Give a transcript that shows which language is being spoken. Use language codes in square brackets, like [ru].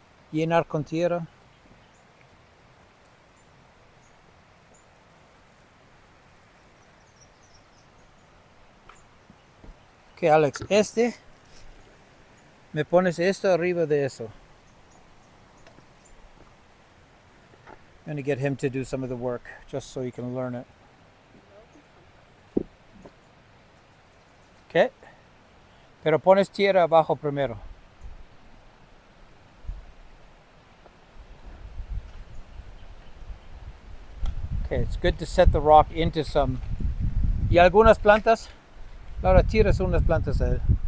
[es] Llenar con tierra. Ok, Alex, me pones esto arriba de eso. [en] I'm going to get him to do some of the work, just so you can learn it. Okay. [es] Pero pones tierra abajo primero. [en] Okay, it's good to set the rock into some. [es] ¿Y algunas plantas? Ahora tiras unas plantas a él.